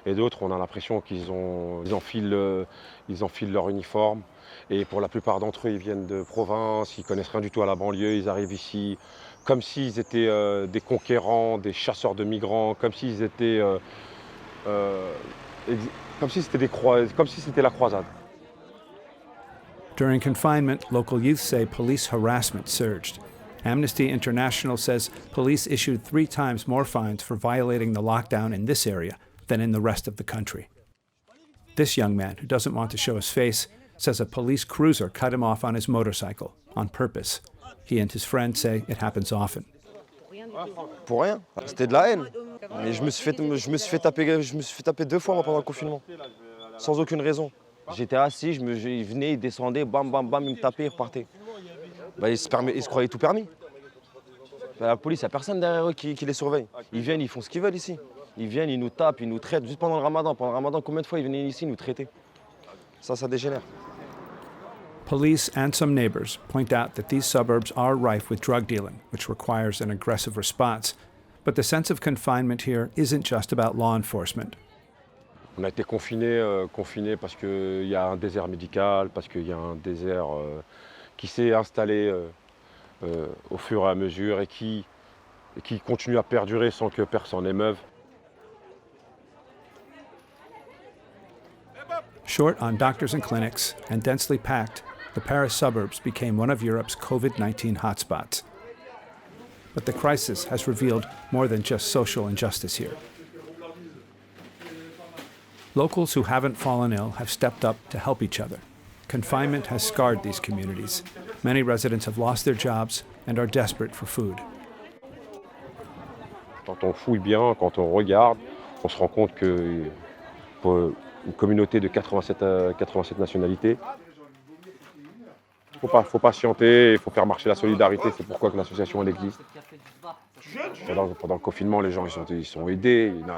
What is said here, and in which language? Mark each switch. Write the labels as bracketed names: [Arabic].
[French] Et d'autres, on a l'impression qu'ils enfilent leur uniforme. Et pour la plupart d'entre eux, ils viennent de province, ils connaissent rien du tout à la banlieue, ils arrivent ici comme s'ils étaient des conquérants, des chasseurs de migrants, comme s'ils étaient... comme si c'était la croisade. [English] During confinement, local youth say police harassment surged. Amnesty International says police issued 3 times more fines for violating the lockdown in this area than in the rest of the country. This young man, who doesn't want to show his face, says a police cruiser cut him off on his motorcycle, on purpose. He and his friend say it happens often. [French] Pour rien, c'était de la haine. Mais je me suis fait taper 2 fois moi, pendant le confinement, sans aucune raison. J'étais assis, il venait, il descendait, bam, bam, bam, il me tapait, il repartait. Bah, il se croyait tout permis. Bah, la police, il n'y a personne derrière eux qui les surveille. Ils viennent, ils font ce qu'ils veulent ici. Ils viennent, ils nous tapent, ils nous traitent. Juste pendant le ramadan. Pendant le ramadan, combien de fois ils venaient ici nous traiter? Ça dégénère. [English] Police and some neighbors point out that these suburbs are rife with drug dealing, which requires an aggressive response. But the sense of confinement here isn't just about law enforcement. [French] On a été confinés parce qu'il y a un désert médical, parce qu'il y a un désert qui s'est installé au fur et à mesure et qui continue à perdurer sans que personne n'émeuve. [English] Short on doctors and clinics and densely packed, the Paris suburbs became one of Europe's COVID-19 hotspots. But the crisis has revealed more than just social injustice here. Locals who haven't fallen ill have stepped up to help each other. Confinement has scarred these communities. Many residents have lost their jobs and are desperate for food. [French] Quand on fouille bien, quand on regarde, on se rend compte que pour une communauté de 87 nationalités, il faut patienter, il faut faire marcher la solidarité. C'est pourquoi que l'association elle existe. Pendant le confinement, les gens ils sont aidés.